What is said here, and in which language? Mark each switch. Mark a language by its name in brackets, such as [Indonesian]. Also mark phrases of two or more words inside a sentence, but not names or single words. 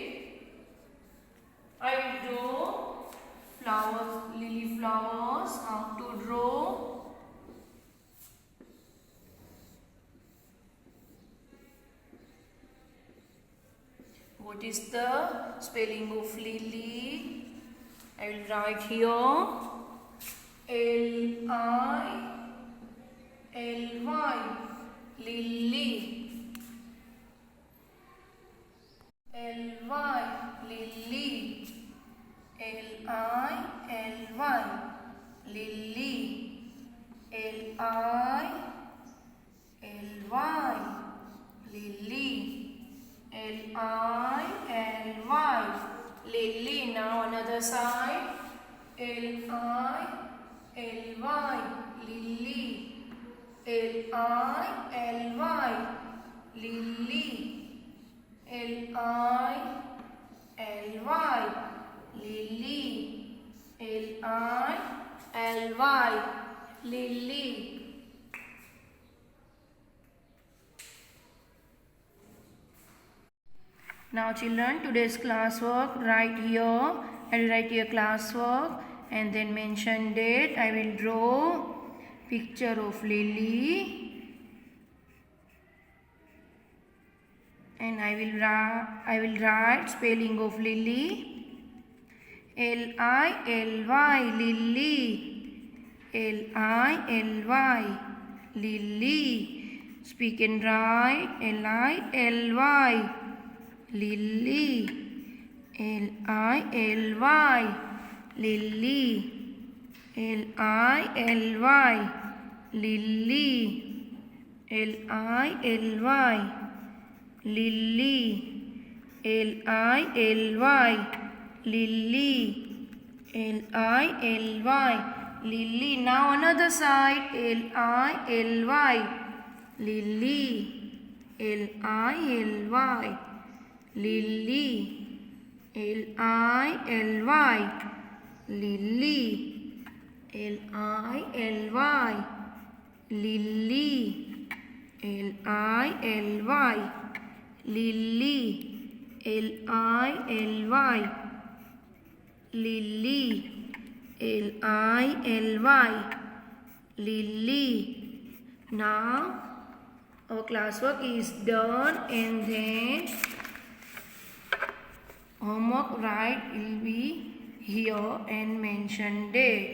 [English] I will draw flowers, lily flowers. How to draw? What is the spelling of lily? I will write here. L-I-L-Y. Lily. L-Y. Lily. L-I-L-Y. Lily. L-I-L-Y. Lily. L-I-L-Y. Lily. Now another side. L-I-L-Y. Lily. L-I-L-Y. Lily. L-I-L-Y. Lily. L-I-L-Y. Lily. Now children, today's classwork, write here. I will write here classwork and then mention date. I will draw picture of lily and I will write spelling of lily. L-I-L-Y. Lily. L-I-L-Y. Lily. Speak and write. L-I-L-Y. Lily. L-I-L-Y. Lily. L-I-L-Y. Lily. L-I-L-Y. Lily. L-I-L-Y. Lily. L-I-L-Y. Lily. Now another side. L-I-L-Y. Lily. L-I-L-Y. Lily. L-I-L-Y. Lily. L-I-L-Y. Lily. L-I-L-Y. Lily. L-I-L-Y. Lily. Lily. Lily. Now our classwork is done, and then homework right will be here and mention date.